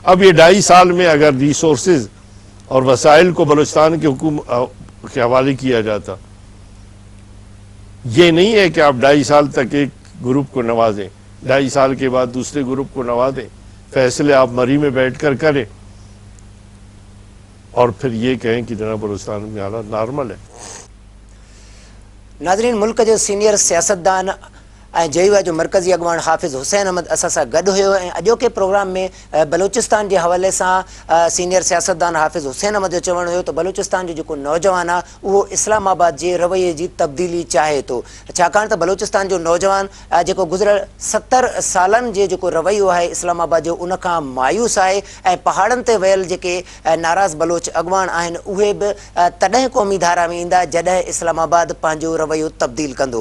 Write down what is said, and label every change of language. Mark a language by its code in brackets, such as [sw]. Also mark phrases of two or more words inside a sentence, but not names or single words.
[ur] اب یہ 2.5 سال میں اگر ریسورسز اور وسائل کو بلوچستان کی حکومت کے حوالے کیا جاتا، یہ نہیں ہے کہ آپ 2.5 سال تک ایک گروپ کو نوازیں، 2.5 سال کے بعد دوسرے گروپ کو نوازیں، فیصلے آپ مری میں بیٹھ کر کریں اور پھر یہ کہیں کہ جناب بلوچستان میں حالات نارمل ہے۔ [sd] ناظرین، ملک جو سینئر سیاستدان جیو جو مرکزی اڳواڻ حافظ حسین احمد اسان سان گڏु हुयो ऐं अॼोके प्रोग्राम में बलूचिस्तान जे हवाले सां सीनियर सियासतदान हाफ़िज़ हुसैन अहमद जो चवणु हुयो त बलूचिस्तान जो जेको नौजवान आहे उहो इस्लामाबाद जे रवैये जी तब्दीली चाहे थो, छाकाणि त बलूचिस्तान जो नौजवान जेको गुज़िरियल 70 सालनि जे जेको रवैयो आहे इस्लामाबाद जो उन खां मायूस आहे ऐं पहाड़नि ते वियल जेके नाराज़ बलोच अॻवान आहिनि उहे बि तॾहिं क़ौमी धारा में ईंदा जॾहिं इस्लामाबाद पंहिंजो रवैयो तब्दील कंदो।